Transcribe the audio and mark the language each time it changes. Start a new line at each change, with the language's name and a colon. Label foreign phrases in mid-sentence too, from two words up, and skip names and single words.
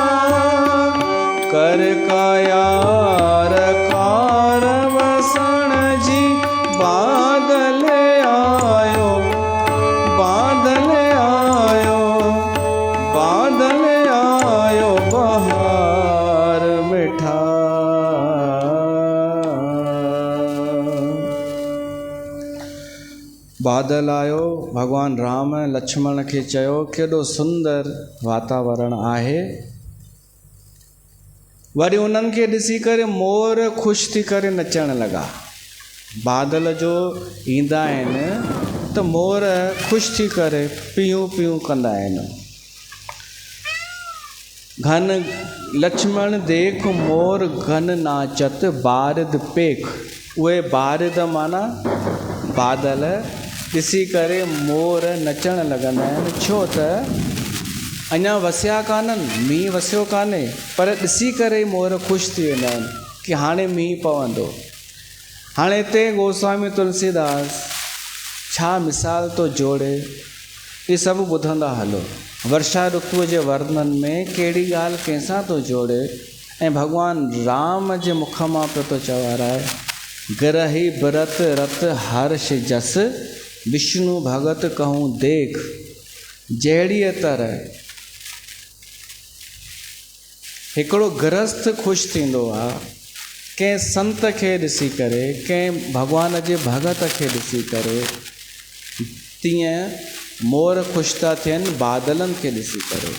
Sindhi: कर कायार कार वसण जी, बादल आयो, बादल आयो, बादल आयो बहार मिठा। बादल आयो, भगवान राम लक्ष्मण खे चयो केॾो सुंदर वातावरण आहे। वरी उन्हनि खे ॾिसी करे मोर ख़ुशि थी करे नचण लॻा। बादल जो ईंदा आहिनि त मोर ख़ुशि थी करे पियूं पियूं कंदा आहिनि।
Awadhi: घन लक्ष्मण देख मोर घन नाचत बारिद पेख।
Sindhi: उहे बारिद माना बादल ॾिसी करे मोर नचण लॻंदा आहिनि, छो त अञा वसिया कान्हनि, मींहुं वसियो कान्हे, पर ॾिसी करे ई मोर ख़ुशि थी वेंदा आहिनि कि हाणे मींहुं पवंदो। हाणे हिते गोस्वामी तुलसीदास छा मिसाल थो जोड़े, इहे सभु ॿुधंदा हलो। वर्षा ऋतुअ जे वर्णन में कहिड़ी ॻाल्हि कंहिंसां थो जोड़े, ऐं भॻवानु राम जे मुख मां पियो थो चवाराए,
Awadhi: गिरही बिरत रत हर्ष जस, विष्णु भगत कहूँ देख।
Sindhi: जहिड़ीअ तरह हिकिड़ो गृहस्थ ख़ुशि थींदो आहे कंहिं संत खे ॾिसी करे, कंहिं भॻवान जे भगत खे ॾिसी करे, तीअं मोर ख़ुशि था थियनि बादलनि खे ॾिसी करे।